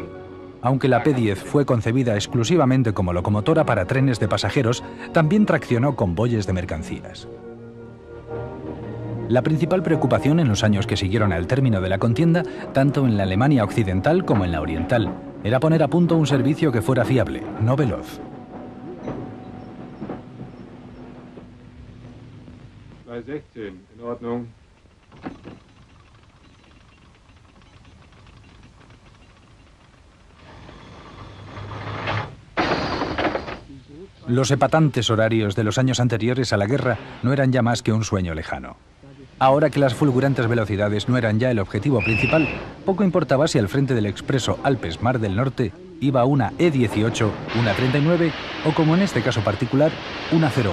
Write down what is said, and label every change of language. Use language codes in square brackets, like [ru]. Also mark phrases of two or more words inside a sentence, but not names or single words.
[es] Aunque la P10 fue concebida exclusivamente como locomotora para trenes de pasajeros, también traccionó convoyes de mercancías. La principal preocupación en los años que siguieron al término de la contienda, tanto en la Alemania occidental como en la oriental, era poner a punto un servicio que fuera fiable, no veloz. [de] Bei 16, in Ordnung. [es] Los epatantes horarios de los años anteriores a la guerra no eran ya más que un sueño lejano. Ahora que las fulgurantes velocidades no eran ya el objetivo principal, poco importaba si al frente del expreso Alpes-Mar del Norte iba una E18, una 39 o, como en este caso particular, una 01.